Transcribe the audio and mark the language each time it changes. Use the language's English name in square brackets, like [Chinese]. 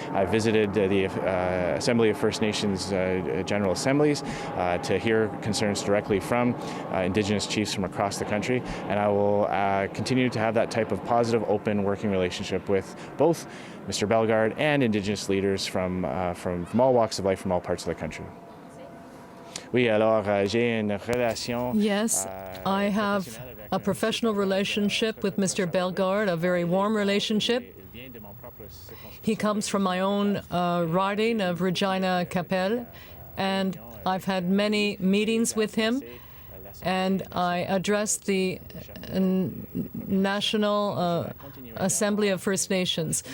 [English] I visited the Assembly of First Nations General Assemblies to hear concerns directly from Indigenous chiefs from across the country, and I will continue to have that type of positive, open working relationship with both Mr. Bellegarde and Indigenous leaders from all walks of life, from all parts of the country. [French] Oui, alors j'ai une relation. [English] Yes, I have a professional relationship with Mr. Bellegarde, a very warm relationship. He comes from my own riding of Regina Capel, and I've had many meetings with him. And I addressed the National Assembly of First Nations.